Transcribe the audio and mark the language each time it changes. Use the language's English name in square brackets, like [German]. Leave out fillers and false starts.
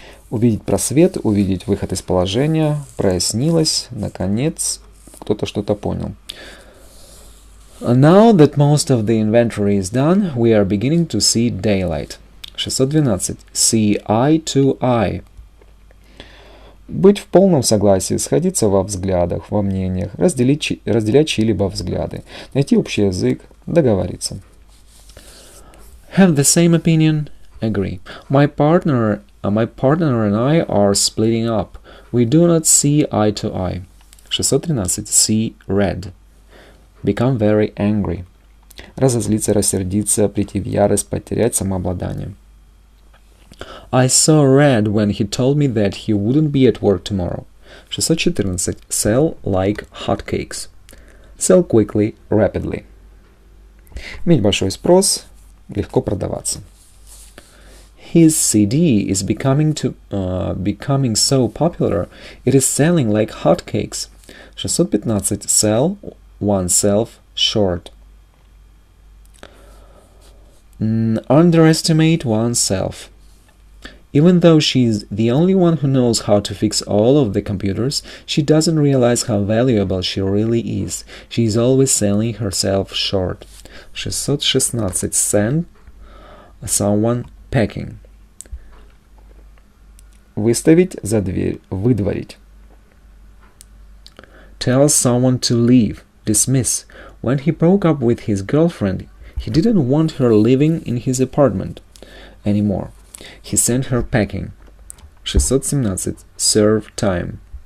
[Russian] Увидеть просвет, увидеть выход из положения, прояснилось, наконец, кто-то что-то понял. [English] Now that most of the inventory is done, we are beginning to see daylight. 612. See eye to eye. [Russian] Быть в полном согласии, сходиться во взглядах, во мнениях, разделять чьи-либо взгляды, найти общий язык, договориться. [English] Have the same opinion, agree. My partner and I are splitting up. We do not see eye to eye. 613. See red. Become very angry. [Russian] Разозлиться, рассердиться, прийти в ярость, потерять самообладание. [English] I saw red when he told me that he wouldn't be at work tomorrow. 614. Sell like hotcakes. Sell quickly, rapidly. [Russian] Иметь большой спрос, легко продаваться. [English] His CD is becoming so popular, it is selling like hotcakes. 615. Sell oneself short. Underestimate oneself. Even though she's the only one who knows how to fix all of the computers, she doesn't realize how valuable she really is. She is always selling herself short. 616. Send someone packing. [Russian] Выставить за дверь, выдворить. [English] Tell someone to leave, dismiss. When he broke up with his girlfriend, he didn't want her living in his apartment anymore. He sent her packing. 617. Serve time.